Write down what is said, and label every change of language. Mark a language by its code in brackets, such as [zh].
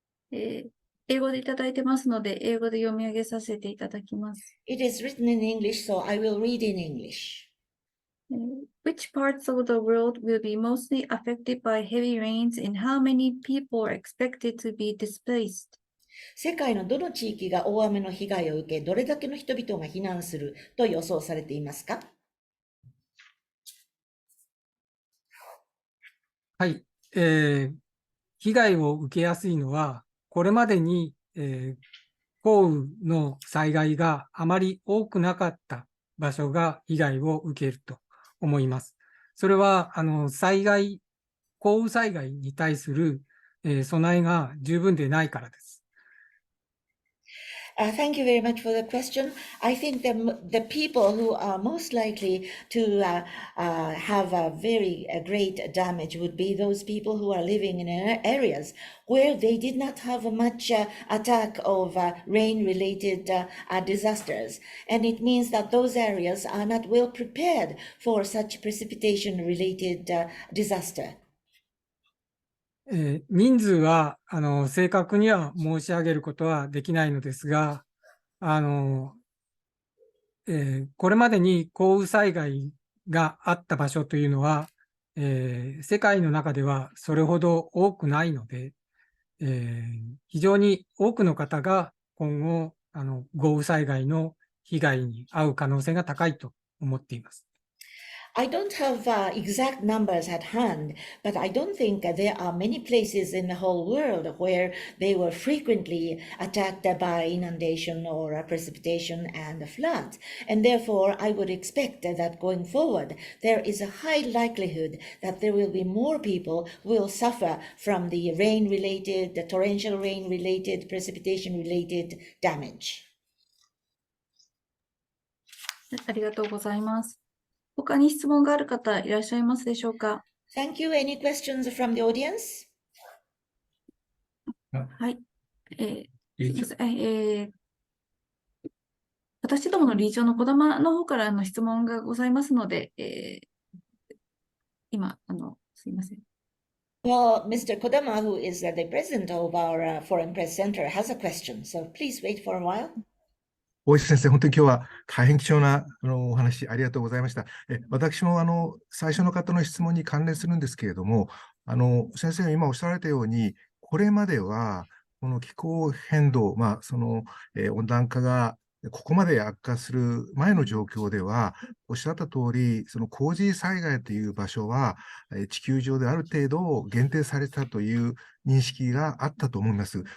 [ja] 英語でいただいてますので、英語で読み上げさせていただきます。 [en] It is written in English, so I will read in English. Which parts of the world will be mostly affected by heavy rains and how many people are expected to be displaced? [ja] 世界のどの地域が大雨の被害を受け、どれだけの人々が避難すると予想されていますか？はい、被害を受けやすいのは、これまでに、降雨の災害があまり多くなかった場所が被害を受けると思います。それは降雨災害に対する、備えが十分でないからです。 [en] Thank you very much for the question. I think the people who are most likely to have a very great damage would be those people who are living in areas where they did not have much attack of rain-related disasters. And it means that those areas are not well prepared for such precipitation-related disaster. [ja] 人数は正確には申し上げることはできないのですが、これまでに降雨災害があった場所というのは、世界の中ではそれほど多くないので、非常に多くの方が今後、豪雨災害の被害に遭う可能性が高いと思っています。 [en] I don't have exact numbers at hand, but I don't think there are many places in the whole world where they were frequently attacked by inundation or precipitation and floods. And therefore, I would expect that going forward, there is a high likelihood that there will be more people who will suffer from the rain-related, the torrential rain-related, precipitation-related damage. [ja] ありがとうございます。他に質問がある方いらっしゃいますでしょうか？ [en] Thank you. Any questions from the audience? [ja] はい。すいません。私どもの理事長の児玉の方からの質問がございますので、今、すいません。 [en] Well, Mr. Kodama, who is the president of our Foreign Press Center, has a question. So please wait for a while. [ja] 大石先生、本当に今日は大変貴重なお話ありがとうございました。私も最初の方の質問に関連するんですけれども、先生が今おっしゃられたように、これまではこの気候変動、温暖化がここまで悪化する前の状況では、おっしゃった通り、その洪水災害という場所は、地球上である程度限定されたという認識があったと思います。